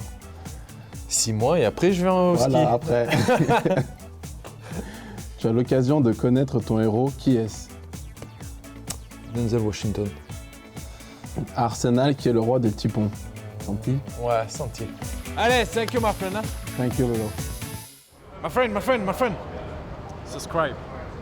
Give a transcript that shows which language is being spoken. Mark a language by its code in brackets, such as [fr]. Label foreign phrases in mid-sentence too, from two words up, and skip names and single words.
[fr] 6 mois et après, je vais au ski. Voilà, après. Tu as l'occasion de connaître ton héros. Qui est-ce? Denzel Washington. Arsenal, qui est le roi des petits ponts. Santi? Ouais, senti. Allez, [en] thank you, my friend. [fr] Hein? [en] Thank you, Lolo. My friend. subscribe.